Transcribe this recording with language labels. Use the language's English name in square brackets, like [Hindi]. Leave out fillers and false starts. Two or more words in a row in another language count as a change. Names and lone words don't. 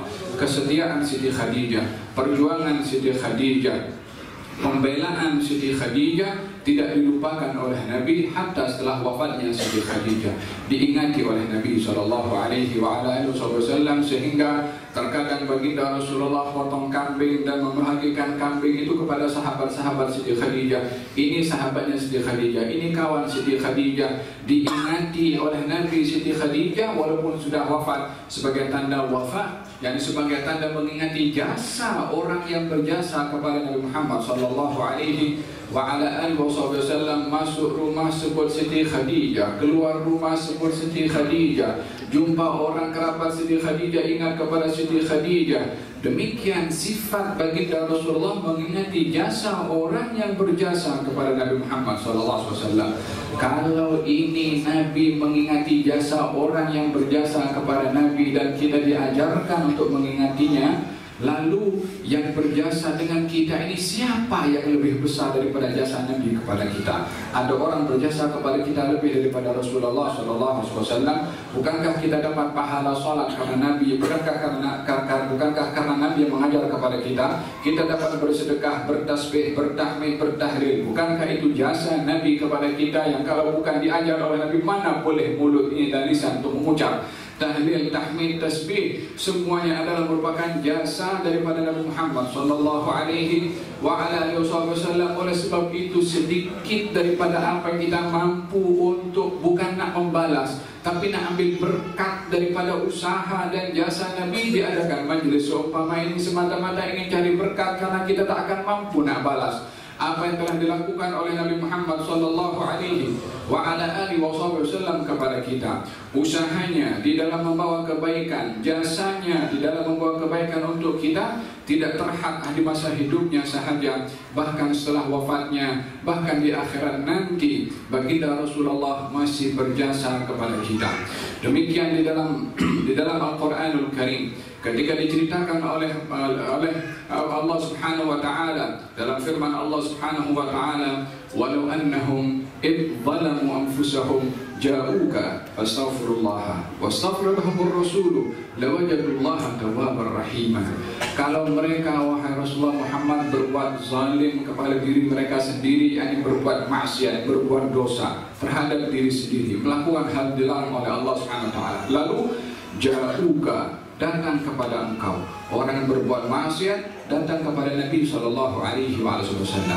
[Malay] Kesetiaan Siti Khadijah, perjuangan Siti Khadijah, pembelaan Siti Khadijah tidak dilupakan oleh Nabi hatta setelah wafatnya Siti Khadijah, diingati oleh Nabi SAW, sehingga terkadang baginda Rasulullah potong kambing dan membahagikan kambing itu kepada sahabat-sahabat Siti Khadijah. Ini sahabatnya Siti Khadijah, ini kawan Siti Khadijah, diingati oleh Nabi Siti Khadijah walaupun sudah wafat, sebagai tanda wafat, yang sebagai tanda mengingati jasa orang yang berjasa kepada Nabi Muhammad [Arabic] صلى الله عليه وعلى آله وسلم. [Malay] Masuk rumah sebut Siti Khadijah, keluar rumah sebut Siti Khadijah, jumpa orang kerabat Siti Khadijah, ingat kepada Siti Khadijah. Demikian sifat baginda Rasulullah mengingati jasa orang yang berjasa kepada Nabi Muhammad SAW. Kalau ini Nabi mengingati jasa orang yang berjasa kepada Nabi dan kita diajarkan untuk mengingatinya, lalu yang berjasa dengan kita ini siapa yang lebih besar daripada jasa Nabi kepada kita? Ada orang berjasa kepada kita lebih daripada Rasulullah SAW. Bukankah kita dapat pahala salat karena Nabi? Bukankah karena Nabi yang mengajar kepada kita dapat bersedekah, bertasbih, bertahmid, bertahlil? Bukankah itu jasa Nabi kepada kita yang kalau bukan diajar oleh Nabi, mana boleh mulut ini dan lisan untuk mengucap? tahlil, tahmid, tasbih, semuanya adalah merupakan jasa daripada Nabi Muhammad [Arabic] صلى الله عليه وسلم. [Malay] Oleh sebab itu sedikit daripada apa yang kita mampu untuk bukan nak membalas, tapi nak ambil berkat daripada usaha dan jasa Nabi, diadakan majlis seumpama ini semata-mata ingin cari berkat, karena kita tak akan mampu nak balas apa yang telah dilakukan oleh Nabi Muhammad [Arabic] صلى الله عليه وسلم [Malay] kepada kita. Usahanya di dalam membawa kebaikan, jasanya di dalam membawa kebaikan untuk kita tidak terhad di masa hidupnya sahaja, bahkan setelah wafatnya, bahkan di akhirat nanti baginda Rasulullah masih berjasa kepada kita. Demikian di dalam Al-Qur'anul Karim ketika diceritakan oleh Allah [Arabic] سبحانه وتعالى [Malay] dalam firman Allah [Arabic] سبحانه وتعالى, ولو أنهم إذ ظلموا أنفسهم جاءوك فاستغفروا الله واستغفر لهم الرسول لوجدوا الله توابا رحيما. [Malay] Kalau mereka wahai Rasulullah Muhammad berbuat zalim kepada diri mereka sendiri, yakni berbuat maksiat, berbuat dosa terhadap diri sendiri, melakukan hal dilarang oleh Allah [Arabic] سبحانه وتعالى, [Malay] lalu ja'uka, datang kepada engkau, orang yang berbuat maksiat datang kepada Nabi [Arabic] صلى الله عليه وسلم.